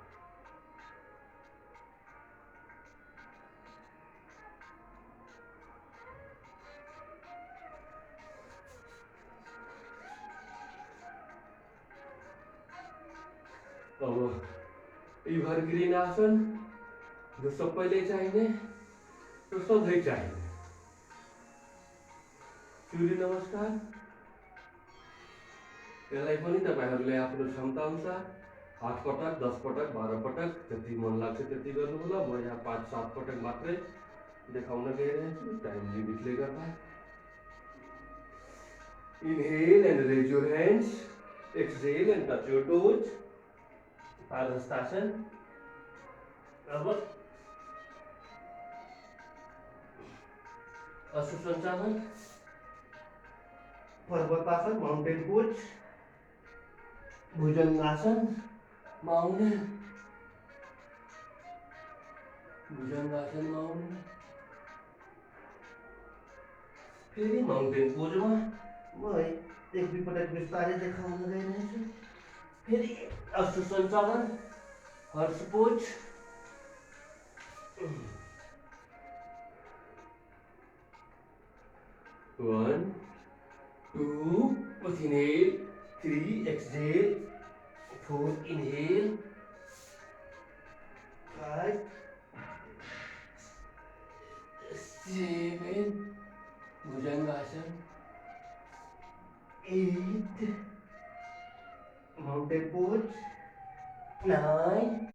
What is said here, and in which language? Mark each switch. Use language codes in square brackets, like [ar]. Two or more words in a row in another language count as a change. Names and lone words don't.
[ne] अब एभरग्रीन आसन जो सबैले चाहिने, जो सधैँ चाहिने सूर्य नमस्कार। यसलाई पनि तपाईँहरूले आफ्नो क्षमता अनुसार 8 पटक, 10 पटक, 12 पटक जति मन लाग्छ त्यति गर्नु होला। म यहाँ 5-7 पटक मात्रै देखाउन गइरहेको छु [en] time limitले [ne] गर्दा। [en] Inhale and raise your hands. Exhale and touch your toes. Padhastasana. [ne] अब अश्वसंचालन, पर्वतासन, [en] mountain pose, [ne] भुजंगासन, माउंटेन, भुजंगासन, माउंटेन, फेरि [en] mountain poseमा [ne] म एक दुईपटक बिस्तारै देखाउन गइरहेछु। फेरि अश्रु सञ्चालन [en] horse pose. 1 2 with inhale, 3 exhale, 4 inhale, 5 7 Bhujangasana, 8 mountain pose, 9